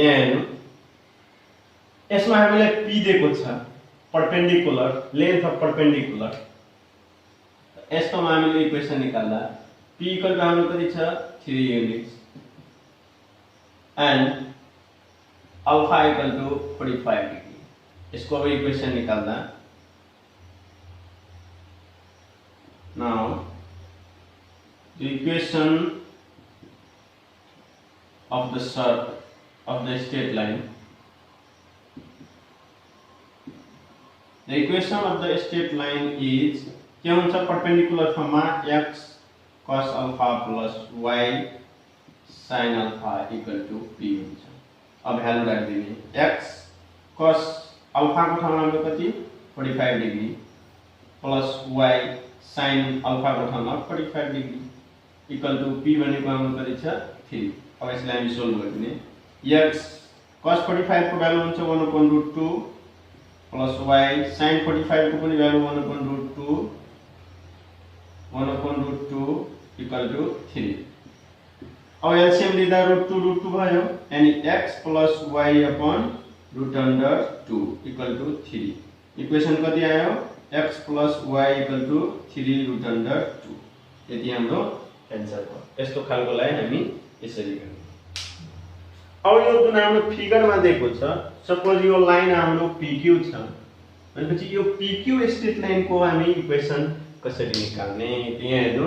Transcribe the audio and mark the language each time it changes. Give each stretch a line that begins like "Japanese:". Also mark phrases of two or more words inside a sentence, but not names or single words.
Nepali: यहाँ हेर्नु, यसमा हामीलाई p दिएको छ
English: perpendicular, length of perpendicular.
Nepali: यसकोमा हामीले इक्वेसन निकाल्दा
English: p equal to
Nepali: हाम्रो कति छ
English: 3 units and alpha equal to 45 degree.
Nepali: यसको अब इक्वेसन निकाल्दा
English: now the equation of the straight line the equation of the straight line is
Nepali: के हुन्छ परपेंडिकुलर फर्ममा
English: x cos alpha plus y sin alpha equal to p
Nepali: हुन्छ। अब भ्यालु राख्दिने
English: x cos alpha
Nepali: को ठाउँमा हाम्रो कति
English: 45 degree plus y sin alpha
Nepali: को ठाउँमा
English: 45 degree equal to p
Nepali: भनेको हाम्रो कति छ 3। अब यसलाई हामी सोल्भ गर्दिने x cos 45 को भ्यालु हुन्छ
English: 1/√2 plus y sin 45
Nepali: को पनि भ्यालु 1/√2
English: equal to 3.
Nepali: अब एलसीएम लिँदा √2 भयो यानी
English: x plus y upon √2 equal to 3.
Nepali: इक्वेसन कति आयो
English: x plus y equal to 3√2.
Nepali: यति हाम्रो एन्सर हो। यस्तो खालकोलाई हामी यसरी गर्ने। अब यो जुन हाम्रो फिगरमा दिएको छ सपोज यो लाइन हाम्रो PQ छ भनेपछि यो PQ
English: straight line को
Nepali: हामी इक्वेसन कसरी निकाल्ने यहाँ हेर्नु।